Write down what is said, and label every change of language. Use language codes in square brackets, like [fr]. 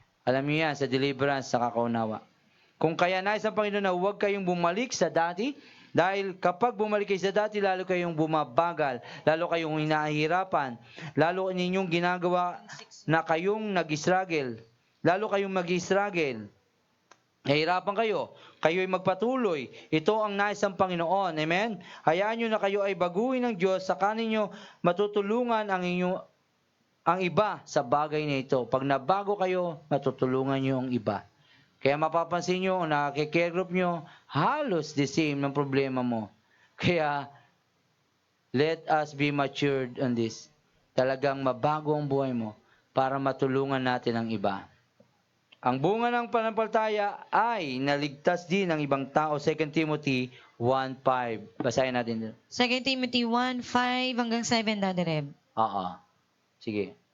[tl] Alam niyo yan, sa deliverance, sa kakaunawa. Kung kaya nais ang Panginoon na huwag kayong bumalik sa dati, dahil kapag bumalik kayo sa dati, lalo kayong bumabagal, lalo kayong hinahirapan, lalo ninyong ginagawa na kayong nag-struggle, lalo kayong mag-struggle, nahihirapan kayo, kayo'y magpatuloy. Ito ang nais ng Panginoon. Amen? Hayaan nyo na kayo ay baguhin ng Diyos, saka ninyo matutulungan ang iba sa bagay na ito. Pag nabago kayo, matutulungan nyo ang iba. Kaya mapapansin nyo, nakikare group nyo, halos the same ng problema mo. [en] Kaya, let us be matured on this. [tl] Talagang mabago ang buhay mo para matulungan natin ang iba. Ang bunga ng pananampalataya ay naligtas din ng ibang tao. 2 Timothy 1:5. Basahin natin. 2 Timothy 1:5 hanggang 7, Daddy Reb. Oo. Sige.